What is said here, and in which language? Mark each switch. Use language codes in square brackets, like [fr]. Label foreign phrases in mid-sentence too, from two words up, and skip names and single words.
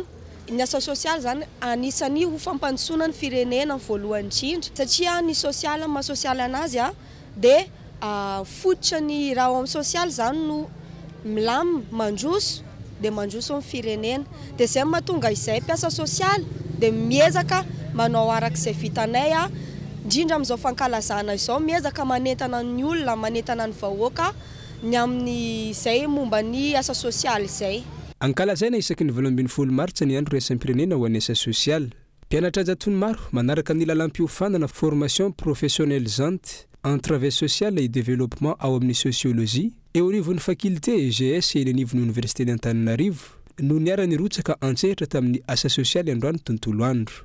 [mg] Ny asa sosialy zany anisany ho fampandrosoana ny firenena ny voalohany indrindra satria ny sosialy maha sosialy anazy a dia fototra ny raha amin'ny sosialy zany no milamy mandroso dia mandroso amin'ny firenena dia izay mahatonga izay mpiasa sosialy dia miezaka manao arak'izay vitanay a indrindra amin'izao fankalazana izao miezaka manentana ny olona manentana ny vahoaka ny amin'ny izay momba ny asa sosialy izay. Ankalazaina isaky ny 12 martsa ny andro raisam-pirenena ho an'ny asa sosialy. Mpianatra jatony maro manaraka ny lalam-piofanana [fr] formation professionnalisante en travail social et développement [mg] ao amin'ny sociologie eo anivon'ny faculté EGS eny anivon'ny université d'Antananarivo no niara-ny rotsaka antsehatra tamin'ny asa sosialy androany tontolo andro.